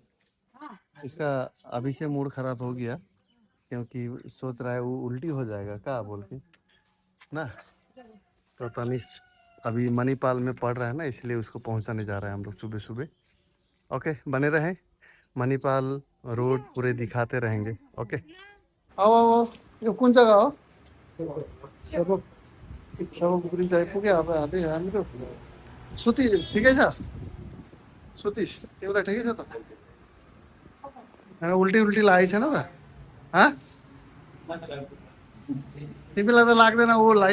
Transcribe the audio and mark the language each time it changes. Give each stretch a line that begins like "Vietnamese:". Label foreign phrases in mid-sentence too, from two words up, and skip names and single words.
Hindi: इसका अभी से मूड खराब हो गया क्योंकि सोच रहा है वो उल्टी हो जाएगा क्या बोल के ना। तो तनिष अभी मणिपाल में पढ़ रहा है ना, इसलिए उसको पहुंचाने जा रहे हैं हम लोग सुबह सुबह। ओके, बने रहे। मणिपाल रोड पूरे दिखाते रहेंगे।
Nepali: ओके,
Hindi: आओ आओ आओ।
Nepali: यो कुन जग्गा हो? सेवक सेवकपुरी जाइपुग्यो। अब हामी हाम्रो सुति ठिकै छ? सुतिस? तिमीलाई ठिकै छ त? उल्टी उल्टी लागेको छैन त? हाँ, तिमीलाई त लाग्दैन ऊलाई?